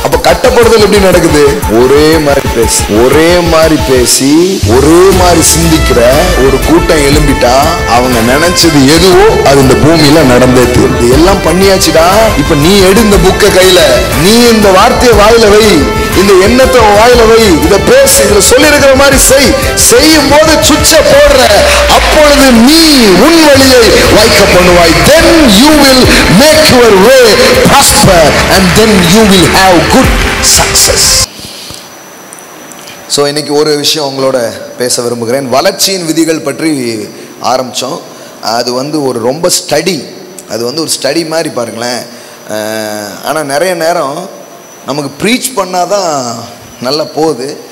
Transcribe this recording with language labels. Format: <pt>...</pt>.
<ta>அப்ப கட்டப்படுதல் எப்படி நடக்குது? ஒரே மாதிரி பேசி ஒரே மாதிரி சிந்திக்கிற ஒரு கூட்டம் எழும்பிட்டா அவங்க நினைச்சது எதுவோ அது இந்த பூமியில நடந்தே தீர்ந்து. எல்லாம் பண்ணியாச்சுடா, இப்ப நீ எடு இந்த புக்க கையில, நீ இந்த வார்த்தையை வாயில வை, இந்த எண்ணத்தை வாயில வை, இத பேசு, இதுல சொல்லி இருக்கிற மாதிரி செய்யும் போது சுவிட்ச போடுற, அப்பொழுது நீ உன் வழியை வாய்க்க பண்ணுவாய்.</ta> <en>Then you will make your way prosper and then you will have good success.</en> <ta>So இன்னைக்கு ஒரு விஷயம் உங்களோட பேச விரும்புகிறேன். வளர்ச்சியின் விதிகள் பற்றி ஆரம்பிச்சோம். அது ஒரு ரொம்ப ஸ்டடி, அது ஒரு ஸ்டடி மாதிரி பாருங்களேன். ஆனால் நிறைய நேரம் நமக்கு ப்ரீச் பண்ணாதான் நல்லா போகுது.</ta>